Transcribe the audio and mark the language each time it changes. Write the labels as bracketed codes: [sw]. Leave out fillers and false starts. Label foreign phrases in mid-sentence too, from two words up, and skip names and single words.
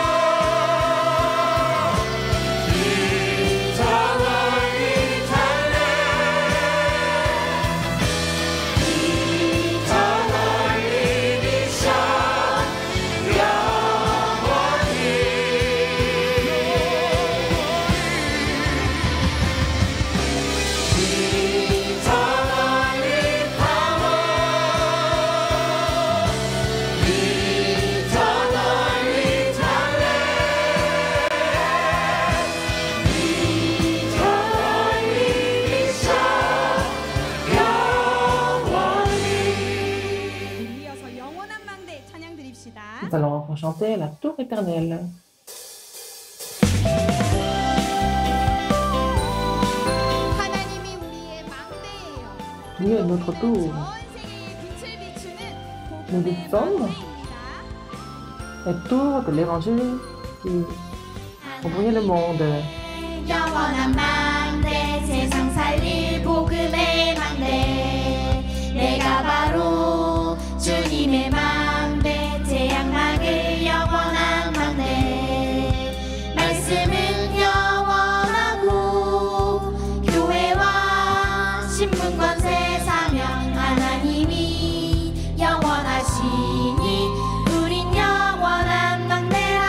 [en] eternally talent eternally vision eternally power eternally talent eternally vision 영원히 [ko] 이어서 영원한 망대 찬양 드립시다. [fr] Nous allons encore chanter la tour éternelle. [ko] 하나님이 우리의 망대예요. [fr] Dieu est notre tour. [ko] 전 세계에 빛을 비추는 [fr] Nous [ko] 복음의 [fr] nous sommes [ko] 망대입니다. [fr] les tours de l'évangile qui ont brillé le monde. [ko] 영원한 망대 세상 살릴 복음의 망대 내가 바로 주님의 망대 재앙 막을 영원한 망대 말씀은 영원하고 교회와 신분 권세 사명 하나님이 영원하시니 우린 영원한 망대라